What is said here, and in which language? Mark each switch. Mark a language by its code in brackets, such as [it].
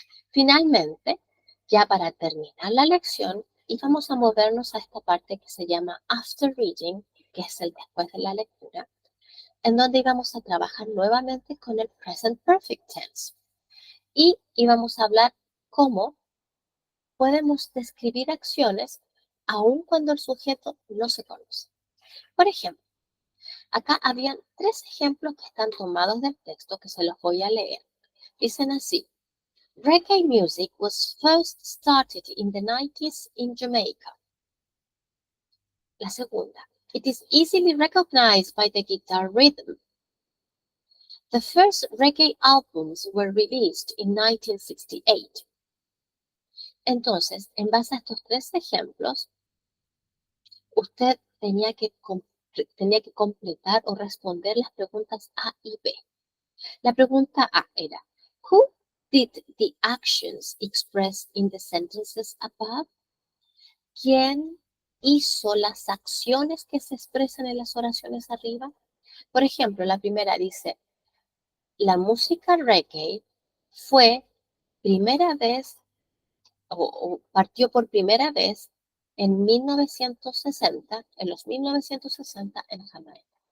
[es] Finalmente, ya para terminar la lección, íbamos a movernos a esta parte que se llama After Reading, que es el después de la lectura, en donde íbamos a trabajar nuevamente con el Present Perfect Tense. Y íbamos a hablar cómo podemos describir acciones aun cuando el sujeto no se conoce. Por ejemplo, acá habían 3 ejemplos que están tomados del texto que se los voy a leer. Dicen así: [en] Reggae music was first started in the 90s in Jamaica. [es] La segunda: [en] It is easily recognized by the guitar rhythm. The first reggae albums were released in 1968. [es] Entonces, en base a estos 3 ejemplos, usted tenía que completar o responder las preguntas A y B. La pregunta A era, [en] Who did the actions expressed in the sentences above? [es] ¿Quién hizo las acciones que se expresan en las oraciones arriba? Por ejemplo, la primera dice, la música reggae fue primera vez o partió por primera vez en 1960, en los 1960 en Jamaica.